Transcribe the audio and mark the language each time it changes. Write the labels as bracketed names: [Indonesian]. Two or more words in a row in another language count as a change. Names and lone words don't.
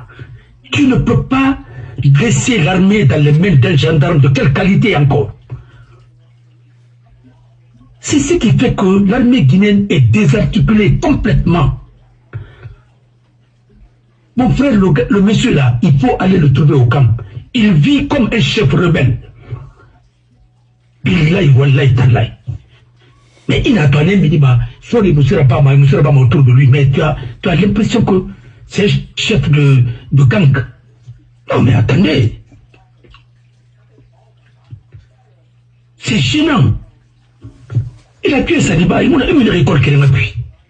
[French] Tu ne peux pas laisser l'armée dans les mains d'un gendarme de quelle qualité encore. C'est ce qui fait que l'armée guinéenne est désarticulée complètement. Mon frère, le monsieur là, il faut aller le trouver au camp. Il vit comme un chef rebelle. [Arabic] بالله والله تالله. [French] Mais il a donné, il dit, soit il ne sera pas autour de lui, mais tu as l'impression que c'est un chef de gang. Non mais attendez. C'est gênant. Il a tué Saliba, il a une récolte qui est en appui.